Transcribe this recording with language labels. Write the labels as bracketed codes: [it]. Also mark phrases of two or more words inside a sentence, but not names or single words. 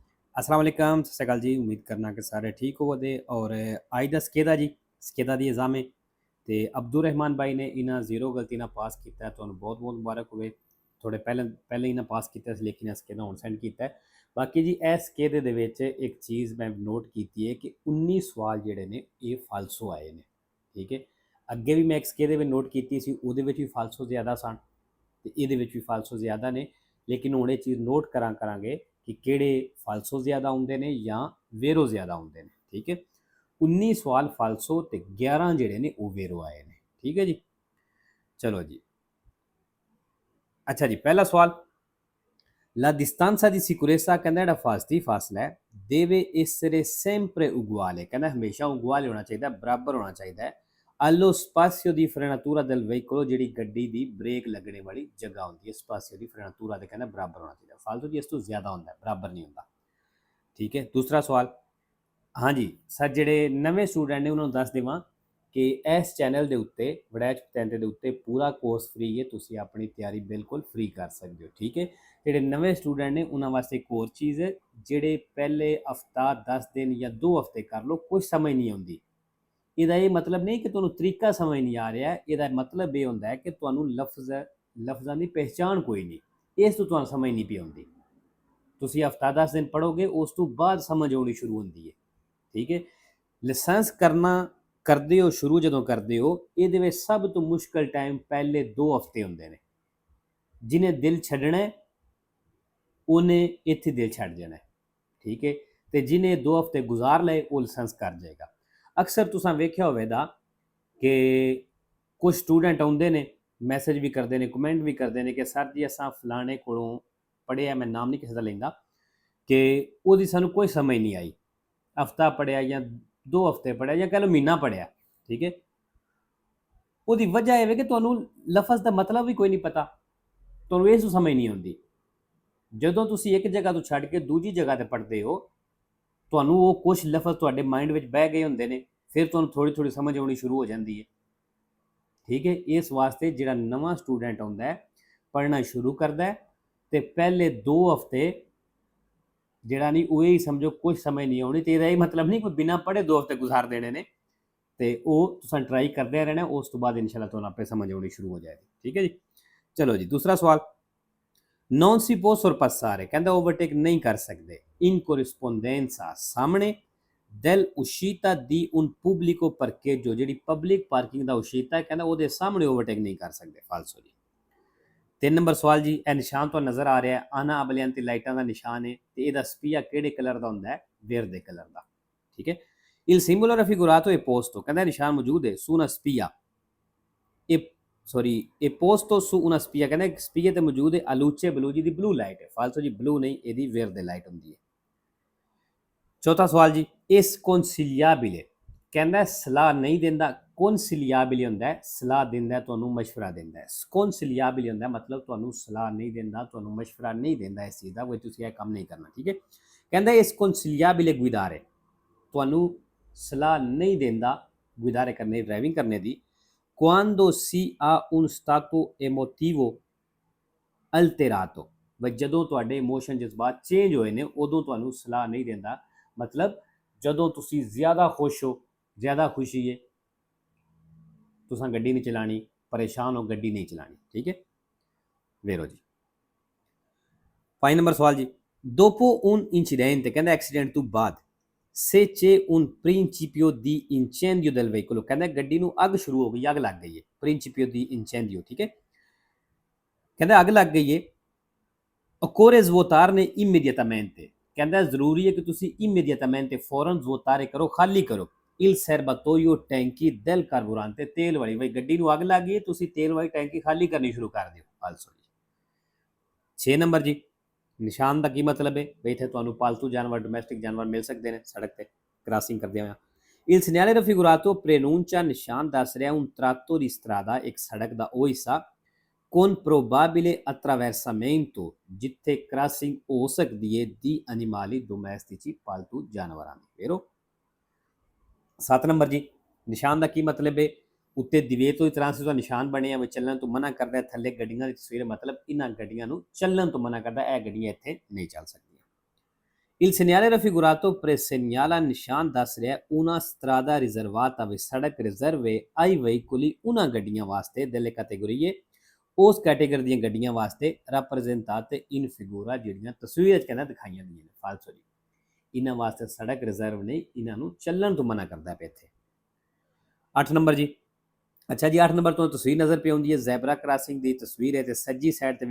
[pa] ਅੱਸਲਾਮ ਵਾਲੇਕੁਮ, ਸਤ ਸ੍ਰੀ ਅਕਾਲ ਜੀ। ਉਮੀਦ ਕਰਨਾ ਕਿ ਸਾਰੇ ਠੀਕ ਹੋਵੋਗੇ। ਔਰ ਅੱਜ ਦਾ ਸਕੇਦਾ ਜੀ, ਸਕੇਦਾ ਦੀ ਐਗਜ਼ਾਮ ਹੈ ਤੇ ਅਬਦੁਲ ਰਹਿਮਾਨ ਭਾਈ ਨੇ ਇਨ੍ਹਾਂ ਜ਼ੀਰੋ ਗਲਤੀ ਨਾਲ ਪਾਸ ਕੀਤਾ ਹੈ। ਤੁਹਾਨੂੰ ਬਹੁਤ ਬਹੁਤ ਮੁਬਾਰਕ ਹੋਵੇ। ਥੋੜੇ ਪਹਿਲੇ ਇਨ੍ਹਾਂ ਪਾਸ ਕੀਤਾ ਸੀ, ਲੇਕਿਨ ਸਕੇਦਾ ਹੁਣ ਸੈਂਡ ਕੀਤਾ ਹੈ। ਬਾਕੀ ਜੀ ਇਸ ਸਕੇਦੇ ਦੇ ਵਿਚ ਇਕ ਚੀਜ਼ ਮੈਂ ਨੋਟ ਕੀਤੀ ਹੈ ਕਿ 19 ਸਵਾਲ ਜਿਹੜੇ ਨੇ ਯੇ ਫਾਲਸੋ ਆਏ ਨੇ। ਠੀਕ ਹੈ, ਅੱਗੇ ਭੀ ਮੈਂ ਇਕ ਸਕੇਦੇ ਵਿਚ ਨੋਟ ਕੀਤੀ ਸੀ, ਉਹਦੇ ਵਿਚ ਭੀ ਫਾਲਸੋ ਜ਼ਿਆਦਾ ਸਨ ਤੇ ਇਹਦੇ ਵਿਚ ਭੀ ਫਾਲਸੋ ਜ਼ਿਆਦਾ ਨੇ। ਲੇਕਿਨ ਹੁਣ ਯੇ ਚੀਜ਼ ਨੋਟ ਕਰਾਂਗੇ ਕਿ ਕਿਹੜੇ ਫਾਲਸੋ ਜ਼ਿਆਦਾ ਆਉਂਦੇ ਨੇ ਯਾ ਵੇਰੋ ਜ਼ਿਆਦਾ ਆਉਂਦੇ ਨੇ। ਠੀਕ ਹੈ, 19 ਸਵਾਲ ਫਾਲਸੋ ਤੇ 11 ਜਿਹੜੇ ਨੇ ਵੋ ਵੇਰੋ ਆਏ ਨੇ। ਠੀਕ ਹੈ ਜੀ, ਚਲੋ ਜੀ। ਅੱਛਾ ਜੀ, ਪਹਿਲਾ ਸਵਾਲ, [it] La distanza di sicurezza [pa] ਕਹਿੰਦਾ ਜਿਹੜਾ ਫਾਸਤੀ ਫਾਸਲਾ ਹੈ [it] deve essere sempre uguale, [pa] ਕਹਿੰਦਾ ਹਮੇਸ਼ਾ ਉਗੁਆਲ ਹੋਣਾ ਚਾਹੀਦਾ, ਬਰਾਬਰ ਹੋਣਾ ਚਾਹੀਦਾ [it] allo spazio di frenatura del veicolo, [pa] ਜਿਹੜੀ ਗੱਡੀ ਦੀ ਬ੍ਰੇਕ ਲੱਗਣ ਵਾਲੀ ਜਗ੍ਹਾ ਹੁੰਦੀ ਹੈ, [it] spazio di frenatura [pa] ਦੇ ਕਹਿੰਦਾ ਬਰਾਬਰ ਹੋਣਾ ਚਾਹੀਦਾ। ਫਾਲਤੂ ਜੀ ਇਸ ਤੋਂ ਜ਼ਿਆਦਾ ਹੁੰਦਾ ਹੈ, ਬਰਾਬਰ ਨਹੀਂ ਹੁੰਦਾ। ਠੀਕ ਹੈ, ਦੂਸਰਾ ਸਵਾਲ, ਹਾਂ ਜੀ ਸਰ, ਜਿਹੜੇ ਨਵੇਂ ਸਟੂਡੈਂਟ ਨੇ ਉਹਨਾਂ ਨੂੰ ਦੱਸ ਦੇਵਾਂ ਕਿ ਇਸ ਚੈਨਲ ਦੇ ਉੱਤੇ ਵੜੈਚ ਪਤੈਂਤੇ ਦੇ ਉੱਤੇ ਪੂਰਾ ਕੋਰਸ ਫ੍ਰੀ ਹੈ, ਤੁਸੀਂ ਆਪਣੀ ਤਿਆਰੀ ਬਿਲਕੁਲ ਫ੍ਰੀ ਕਰ ਸਕਦੇ ਹੋ। ਠੀਕ ਹੈ, ਜਿਹੜੇ ਨਵੇਂ ਸਟੂਡੈਂਟ ਨੇ ਉਹਨਾਂ ਵਾਸਤੇ ਇੱਕ ਹੋਰ ਚੀਜ਼ ਹੈ, ਜਿਹੜੇ ਪਹਿਲੇ ਹਫਤਾ 10 ਦਿਨ ਜਾਂ 2 ਹਫਤੇ ਕਰ ਲਓ, ਕੁਝ ਸਮਝ ਨਹੀਂ ਆਉਂਦੀ। ਇਹਦਾ ਇਹ ਮਤਲਬ ਨਹੀਂ ਕਿ ਤੁਹਾਨੂੰ ਤਰੀਕਾ ਸਮਝ ਨਹੀਂ ਆ ਰਿਹਾ, ਇਹਦਾ ਮਤਲਬ ਇਹ ਹੁੰਦਾ ਹੈ ਕਿ ਤੁਹਾਨੂੰ ਲਫ਼ਜ਼ਾਂ ਦੀ ਪਹਿਚਾਣ ਕੋਈ ਨਹੀਂ, ਇਸ ਤੋਂ ਤੁਹਾਨੂੰ ਸਮਝ ਨਹੀਂ ਪਈ ਆਉਂਦੀ। ਤੁਸੀਂ ਹਫਤਾ 10 ਦਿਨ ਪੜ੍ਹੋਗੇ, ਉਸ ਤੋਂ ਬਾਅਦ ਸਮਝ ਆਉਣੀ ਸ਼ੁਰੂ ਹੁੰਦੀ ਹੈ। [hi] ठीक है, लाइसेंस करना करते हो शुरू जो करते हो, ये सब तो मुश्किल टाइम पहले 2 हफ्ते होंगे ने। [pa] ਜਿਨ੍ਹਾਂ ਦਿਲ ਛੱਡਣਾ ਉਨ੍ਹਾਂ ਇੱਥੇ ਦਿਲ ਛੱਡ ਜਾਣਾ ਹੈ। [hi] ठीक है, तो जिन्हें 2 हफ्ते गुजार लए वो लाइसेंस कर जाएगा। [pa] ਅਕਸਰ ਤੁਸਾਂ ਵੇਖਿਆ ਹੋਵੇਗਾ ਕਿ ਕੁਝ ਸਟੂਡੈਂਟ ਆਉਂਦੇ ਨੇ, [hi] मैसेज भी करते हैं, कमेंट भी करते हैं [pa] ਕਿ ਸਰ ਜੀ ਅਸਾਂ ਫਲਾਣੇ ਕੋਲੋਂ ਪੜ੍ਹਿਆ, ਮੈਂ ਨਾਮ ਨਹੀਂ ਕਿਸੀ ਕਾ ਲੈਂਦਾ, ਕਿ ਵੋ ਸਾਨੂੰ ਕੋਈ ਸਮਝ ਨਹੀਂ ਆਈ। ਹਫ਼ਤਾ ਪੜ੍ਹਿਆ ਯਾ 2 ਹਫ਼ਤੇ ਪੜ੍ਹਿਆ ਯਾ ਕਹਿ ਲਓ ਮਹੀਨਾ ਪੜ੍ਹਿਆ। ਠੀਕ ਹੈ, ਉਹਦੀ ਵਜ੍ਹਾ ਇਹ ਹੈ ਕਿ ਤੁਹਾਨੂੰ ਲਫ਼ਜ਼ ਦਾ ਮਤਲਬ ਵੀ ਕੋਈ ਨਹੀਂ ਪਤਾ, ਤੁਹਾਨੂੰ ਇਹ ਸਮਝ ਨਹੀਂ ਆਉਂਦੀ। ਜਦੋਂ ਤੁਸੀਂ ਇੱਕ ਜਗ੍ਹਾ ਤੋਂ ਛੱਡ ਕੇ ਦੂਜੀ ਜਗ੍ਹਾ ਤੇ ਪੜ੍ਹਦੇ ਹੋ, ਤੁਹਾਨੂੰ ਉਹ ਕੁਝ ਲਫ਼ਜ਼ ਤੁਹਾਡੇ ਮਾਈਂਡ ਵਿੱਚ ਬਹਿ ਗਏ ਹੁੰਦੇ ਨੇ, ਫਿਰ ਤੁਹਾਨੂੰ ਥੋੜੀ ਥੋੜੀ ਸਮਝ ਆਉਣੀ ਸ਼ੁਰੂ ਹੋ ਜਾਂਦੀ ਹੈ। ਠੀਕ ਹੈ, ਇਸ ਵਾਸਤੇ ਜਿਹੜਾ ਨਵਾਂ ਸਟੂਡੈਂਟ ਆਉਂਦਾ ਹੈ, ਪੜ੍ਹਨਾ ਸ਼ੁਰੂ ਕਰਦਾ ਹੈ ਤੇ ਪਹਿਲੇ 2 ਹਫ਼ਤੇ ਜਿਹੜਾ ਨਹੀਂ ਉਹ ਹੀ ਸਮਝੋ ਕੁਝ ਸਮਝ ਨਹੀਂ ਆਉਣੀ, ਤੇ ਇਹਦਾ ਇਹ ਮਤਲਬ ਨਹੀਂ ਕੋਈ ਬਿਨਾਂ ਪੜ੍ਹੇ 2 ਹਫ਼ਤੇ ਗੁਜ਼ਾਰ ਦੇਣੇ ਨੇ। ਤੇ ਉਹ ਤੁਸੀਂ ਟਰਾਈ ਕਰਦੇ ਰਹਿਣਾ, ਉਸ ਤੋਂ ਬਾਅਦ ਇਨਸ਼ਾਅੱਲਾ ਤੁਹਾਨੂੰ ਆਪੇ ਸਮਝ ਆਉਣੀ ਸ਼ੁਰੂ ਹੋ ਜਾਏਗੀ। ਠੀਕ ਹੈ ਜੀ, ਚਲੋ ਜੀ ਦੂਸਰਾ ਸਵਾਲ, [it] non si può sorpassare, [pa] ਕਹਿੰਦਾ ਓਵਰਟੇਕ ਨਹੀਂ ਕਰ ਸਕਦੇ, [it] in corrispondenza ਸਾਹਮਣੇ dell'uscita di un pubblico parcheggio, [pa] ਜਿਹੜੀ ਪਬਲਿਕ ਪਾਰਕਿੰਗ ਦਾ ਉਸ਼ੀਤਾ ਹੈ, ਕਹਿੰਦਾ ਉਹਦੇ ਸਾਹਮਣੇ ਓਵਰਟੇਕ ਨਹੀਂ ਕਰ ਸਕਦੇ। ਫਾਲਸੋ ਜੀ। 3 ਨੰਬਰ ਸਵਾਲ ਜੀ, ਇਹ ਨਿਸ਼ਾਨ ਤੁਹਾਨੂੰ ਨਜ਼ਰ ਆ ਰਿਹਾ, ਆਨਾ ਅਬਲਿਆਂਤੀ ਲਾਈਟਾਂ ਦਾ ਨਿਸ਼ਾਨ ਹੈ ਤੇ ਇਹਦਾ ਸਪੀਆ ਕਿਹੜੇ ਕਲਰ ਦਾ ਹੁੰਦਾ ਹੈ? ਵਰਦੇ ਕਲਰ ਦਾ। ਠੀਕ ਹੈ, [it] il simbolo raffigurato è posto, [pa] ਕਹਿੰਦਾ ਨਿਸ਼ਾਨ ਮੌਜੂਦ ਹੈ [it] su una spia, [pa] ਇਹ [it] posto su una spia, [pa] ਕਹਿੰਦਾ ਇੱਕ ਸਪੀਏ ਤੇ ਮੌਜੂਦ ਹੈ, [it] aluce blu, [pa] ਜਿਹਦੀ ਬਲੂ ਲਾਈਟ ਹੈ। ਫਾਲਸੋ ਜੀ, ਬਲੂ ਨਹੀਂ, ਇਹਦੀ ਵਰਦੇ ਲਾਈਟ ਹੁੰਦੀ ਹੈ। ਚੌਥਾ ਸਵਾਲ ਜੀ, ਇਸ consigliabile, ਕਹਿੰਦਾ ਸਲਾਹ ਨਹੀਂ ਦਿੰਦਾ। consigliabile ਹੁੰਦਾ ਹੈ ਸਲਾਹ ਦਿੰਦਾ, ਤੁਹਾਨੂੰ ਮਸ਼ਵਰਾ ਦਿੰਦਾ ਹੈ। consigliabile ਹੁੰਦਾ ਮਤਲਬ ਤੁਹਾਨੂੰ ਸਲਾਹ ਨਹੀਂ ਦਿੰਦਾ, ਤੁਹਾਨੂੰ ਮਸ਼ਵਰਾ ਨਹੀਂ ਦਿੰਦਾ ਇਸ ਚੀਜ਼ ਦਾ, ਕੋਈ ਤੁਸੀਂ ਇਹ ਕੰਮ ਨਹੀਂ ਕਰਨਾ। ਠੀਕ ਹੈ, ਕਹਿੰਦਾ ਇਸ [it] consigliabile guidare, [pa] ਤੁਹਾਨੂੰ ਸਲਾਹ ਨਹੀਂ ਦਿੰਦਾ ਗੁਜ਼ਾਰੇ ਕਰਨੇ, ਡਰਾਈਵਿੰਗ ਕਰਨੇ ਦੀ। [it] quando si ha un stato emotivo alterato, [pa] ਬਈ ਜਦੋਂ ਤੁਹਾਡੇ ਇਮੋਸ਼ਨ ਜਜ਼ਬਾਤ ਚੇਂਜ ਹੋਏ ਨੇ ਉਦੋਂ ਤੁਹਾਨੂੰ ਸਲਾਹ ਨਹੀਂ ਦਿੰਦਾ। ਮਤਲਬ ਜਦੋਂ ਤੁਸੀਂ ਜ਼ਿਆਦਾ ਖੁਸ਼ ਹੋ, ਜ਼ਿਆਦਾ ਖੁਸ਼ੀ ਹੈ, ਤੁਸੀਂ ਗੱਡੀ ਨਹੀਂ ਚਲਾਣੀ, ਪਰੇਸ਼ਾਨ ਹੋ, ਗੱਡੀ ਨਹੀਂ ਚਲਾਣੀ। ਠੀਕ ਹੈ, ਵੇਰੋ ਜੀ। 5 ਨੰਬਰ ਸਵਾਲ ਜੀ, [it] dopo un incidente, [pa] ਕਹਿੰਦਾ ਐਕਸੀਡੈਂਟ ਤੋਂ ਬਾਅਦ, [it] se c'è un principio di incendio del veicolo, [pa] ਕਹਿੰਦਾ ਗੱਡੀ ਨੂੰ ਅੱਗ ਸ਼ੁਰੂ ਹੋ ਗਈ, ਅੱਗ ਲੱਗ ਗਈ ਹੈ, [it] principio di incendio। [pa] ਠੀਕ ਹੈ, ਕਹਿੰਦਾ ਅੱਗ ਲੱਗ ਗਈ ਹੈ, [it] occorre svuotarne immediatamente, [pa] ਕਹਿੰਦਾ ਜ਼ਰੂਰੀ ਹੈ ਕਿ ਤੁਸੀਂ immediatamente ਫੌਰਨ svuotare ਕਰੋ, ਖਾਲੀ ਕਰੋ [it] il serbatoio [pa] ਟੈਂਕੀ [it] del carburante, [pa] ਤੇਲ ਵਾਲੀ। ਬਈ ਗੱਡੀ ਨੂੰ ਅੱਗ ਲੱਗ ਗਈ ਹੈ, ਤੁਸੀਂ ਤੇਲ ਵਾਲੀ ਟੈਂਕੀ ਖਾਲੀ ਕਰਨੀ ਸ਼ੁਰੂ ਕਰ ਦਿਓ। ਫਾਲਸੋ ਜੀ। 6 ਨੰਬਰ ਜੀ, ਨਿਸ਼ਾਨ ਦਾ ਕੀ ਮਤਲਬ ਹੈ? ਬਈ ਇੱਥੇ ਤੁਹਾਨੂੰ ਪਾਲਤੂ ਜਾਨਵਰ, ਡੋਮੈਸਟਿਕ ਜਾਨਵਰ ਮਿਲ ਸਕਦੇ ਨੇ ਸੜਕ ਤੇ ਕ੍ਰਾਸਿੰਗ ਕਰਦੇ ਹੋਏ। [it] il segnale raffigurato preannuncia, [pa] ਨਿਸ਼ਾਨ ਦੱਸ ਰਿਹਾ [it] un tratto di strada, [pa] ਇੱਕ ਸੜਕ ਦਾ ਉਹ ਹਿੱਸਾ, [it] con probabile attraversamento, [pa] ਜਿੱਥੇ ਕ੍ਰਾਸਿੰਗ ਹੋ ਸਕਦੀ ਹੈ, [it] di animali domestici, [pa] ਪਾਲਤੂ ਜਾਨਵਰਾਂ ਦੀ। ਵੇਰੋ 7 ਨੰਬਰ ਜੀ, ਨਿਸ਼ਾਨ ਦਾ ਕੀ ਮਤਲਬ ਹੈ? ਉੱਤੇ ਦਿਵੇਤੋ ਦੀ ਤਰ੍ਹਾਂ ਦਾ ਨਿਸ਼ਾਨ ਬਣਿਆ ਹੋਇਆ, ਚੱਲਣ ਤੋਂ ਮਨਾ ਕਰਦਾ। ਥੱਲੇ ਗੱਡੀਆਂ ਦੀ ਤਸਵੀਰ, ਮਤਲਬ ਇਹਨਾਂ ਗੱਡੀਆਂ ਨੂੰ ਚੱਲਣ ਤੋਂ ਮਨਾ ਕਰਦਾ, ਇਹ ਗੱਡੀਆਂ ਇੱਥੇ ਨਹੀਂ ਚੱਲ ਸਕਦੀਆਂ। [it] Il segnale raffigurato presegnala [pa] ਨਿਸ਼ਾਨ ਦੱਸ ਰਿਹਾ [it] una strada riservata [pa] ਵੀ ਸੜਕ ਰਿਜ਼ਰਵ ਹੈ [it] ai veicoli una [pa] ਗੱਡੀਆਂ ਵਾਸਤੇ [it] delle categorie [pa] ਉਸ ਕੈਟੇਗਰੀ ਦੀਆਂ ਗੱਡੀਆਂ ਵਾਸਤੇ [it] rappresentate in figura [pa] ਜਿਹੜੀਆਂ ਤਸਵੀਰ ਵਿੱਚ ਕਹਿੰਦਾ ਦਿਖਾਈਆਂ ਗਈਆਂ ਨੇ ਫਾਲਸੋ ਜੀ ਇਹਨਾਂ ਵਾਸਤੇ ਸੜਕ ਰਿਜ਼ਰਵ ਨਹੀਂ ਇਹਨਾਂ ਨੂੰ ਚੱਲਣ ਤੋਂ ਮਨਾ ਕਰਦਾ ਪਿਆ ਇੱਥੇ 8 ਨੰਬਰ ਜੀ ਅੱਛਾ ਜੀ 8 ਨੰਬਰ ਤੋਂ ਤਸਵੀਰ ਨਜ਼ਰ ਪਈ ਆਉਂਦੀ ਹੈ ਜ਼ੈਬਰਾ ਕ੍ਰਾਸਿੰਗ ਦੀ ਤਸਵੀਰ ਹੈ ਤੇ ਸੱਜੀ ਸਾਈਡ ਤੇ